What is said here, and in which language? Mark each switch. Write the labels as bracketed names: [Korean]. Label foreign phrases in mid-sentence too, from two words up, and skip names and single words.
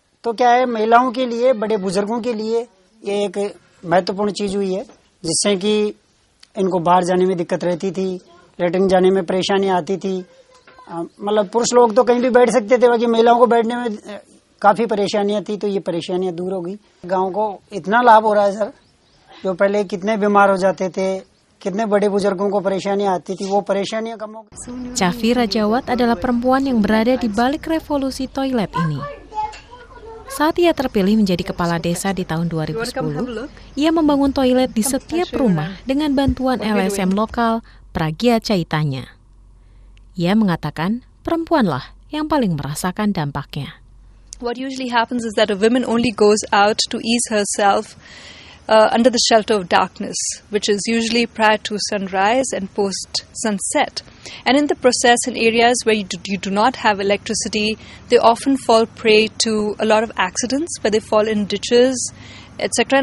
[Hindi] तो क्या है, महिलाओं के लिए, बड़े बुजुर्गों के लिए ये एक महत्वपूर्ण चीज हुई है, जिससे कि इनको बाहर जाने में दिक्कत रहती थी, लेटरिन जाने में परेशानी आती थी। मतलब पुरुष लोग तो कहीं भी बैठ सकते थे, बाकी महिलाओं को बैठने में काफी परेशानियां थी, तो ये परेशानियां दूर हो गई। गाँव को इतना लाभ हो रहा है सर, जो पहले कितने बीमार हो जाते थे, कितने बड़े बुजुर्गों को परेशानियां आती थी, वो परेशानियां कम हो गई। [Indonesian] Chafi Rajawat adalah perempuan yang berada di balik revolusi toilet ini. Saat ia terpilih menjadi kepala desa di tahun 2010, ia membangun toilet di setiap rumah dengan bantuan LSM lokal Pragya Chaitanya. Ia mengatakan perempuanlah yang paling merasakan dampaknya. [English] What usually happens is that a woman only goes out to ease herself under the shelter of darkness, which is usually prior to sunrise and post-sunset. And in the process, in areas where you do not have electricity, they often fall prey to a lot of accidents, where they fall in ditches, etc.